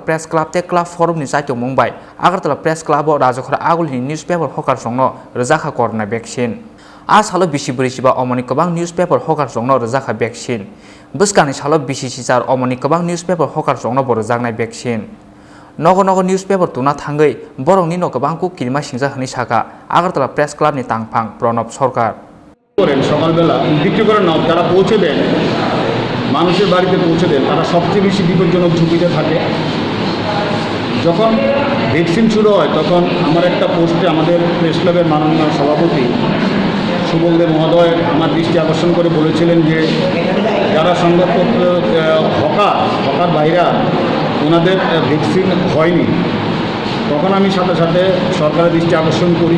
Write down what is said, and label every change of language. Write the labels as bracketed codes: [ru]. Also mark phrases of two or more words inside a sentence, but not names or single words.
[trp] Press Club te Club Furumni Chaitokmung bai Agartala Press Club o Rwjakha agulini [en] newspaper hawkers [trp] rokno Rwjakha [en] corona vaccine [trp] Asalo bisi brisiba omoni kobang [en] newspaper hawkers [trp] rokno Rwjakha vaccine Bwskani salo bisi sichar omoni kobang [en] newspaper hawkers [trp] rokno bo rwjaknai vaccine Nogo newspaper tuna thangai borokni no kobangko kirma singja hini saka Agartala Press Club ni tangphang pranab sarkar [bn] সকালবেলা বিক্রি করে নাও যারা পৌঁছে দেন মানুষের বাড়িতে পৌঁছে দেন তারা সবচেয়ে বেশি বিপজ্জনক ঝুঁকিতে থাকে যখন ভ্যাকসিন শুরু হয় তখন আমার একটা পোস্টে আমাদের প্রেস ক্লাবের মাননীয় সভাপতি সুবলদেব মহোদয় আমার দৃষ্টি আকর্ষণ করে বলেছিলেন যে যারা সংবাদপত্র হকার বাইরা ওনাদের ভ্যাকসিন হয়নি তখন আমি সাথে সাথে সরকারের দৃষ্টি আকর্ষণ করি